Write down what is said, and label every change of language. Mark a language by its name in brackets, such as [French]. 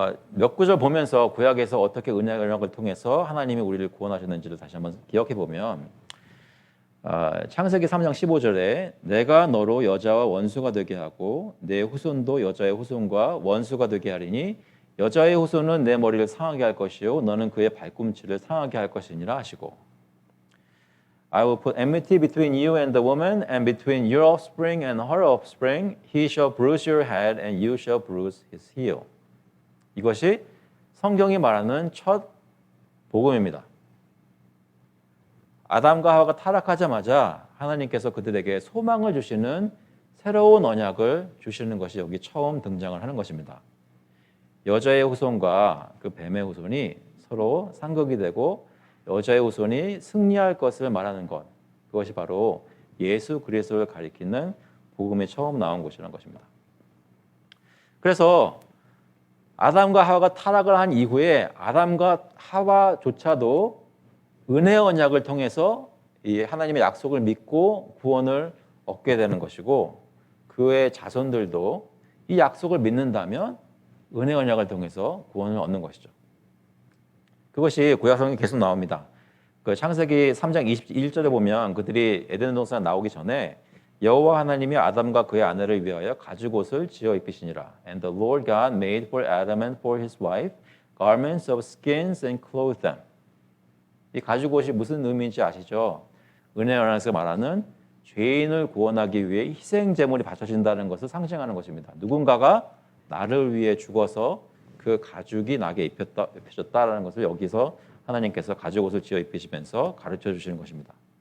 [Korean] 몇 구절 보면서 구약에서 어떻게 은혜를 통해서 하나님이 우리를 구원하셨는지를 다시 한번 기억해 보면 창세기 3장 15절에 내가 너로 여자와 원수가 되게 하고 내 후손도 여자의 후손과 원수가 되게 하리니 여자의 후손은 내 머리를 상하게 할 것이요 너는 그의 발꿈치를 상하게 할 것이니라 하시고 [English] I will put enmity between you and the woman and between your offspring and her offspring. He shall bruise your head and you shall bruise his heel. [Korean] 이것이 성경이 말하는 첫 복음입니다. 아담과 하와가 타락하자마자 하나님께서 그들에게 소망을 주시는 새로운 언약을 주시는 것이 여기 처음 등장을 하는 것입니다. 여자의 후손과 그 뱀의 후손이 서로 상극이 되고 여자의 후손이 승리할 것을 말하는 것, 그것이 바로 예수 그리스도를 가리키는 복음이 처음 나온 것이라는 것입니다. 그래서 아담과 하와가 타락을 한 이후에 아담과 하와조차도 은혜 언약을 통해서 이 하나님의 약속을 믿고 구원을 얻게 되는 것이고 그의 자손들도 이 약속을 믿는다면 은혜 언약을 통해서 구원을 얻는 것이죠. 그것이 구약성경에 계속 나옵니다. 그 창세기 3장 21절에 보면 그들이 에덴 동산에 나오기 전에 여호와 하나님이 아담과 그의 아내를 위하여 가죽옷을 지어 입히시니라. [English] And the Lord God made for Adam and for his wife garments of skins and clothed them. [Korean] 이 가죽옷이 무슨 의미인지 아시죠? 은혜 언약에서 말하는 죄인을 구원하기 위해 희생 제물이 바쳐진다는 것을 상징하는 것입니다. 누군가가 나를 위해 죽어서 그 가죽이 나게 입혀졌다라는 것을 여기서 하나님께서 가죽옷을 지어 입히시면서 가르쳐 주시는 것입니다.